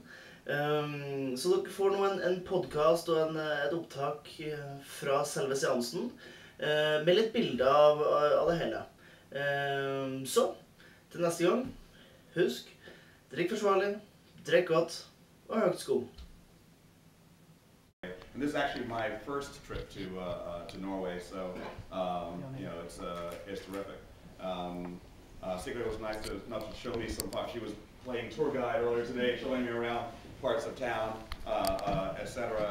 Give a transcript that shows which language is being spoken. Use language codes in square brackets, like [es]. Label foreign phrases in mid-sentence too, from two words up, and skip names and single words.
[no] Så dere får nå en podcast og et opptak fra selve seansen, med litt bilder av det hele. Så, til neste gang, husk, drikk forsvarlig, drikk godt og høyt skum. [en] And this is actually my first trip to Norway, so you know it's terrific. Sigrid was nice enough to show me some parts. She was playing tour guide earlier today, showing me around parts of town, etc.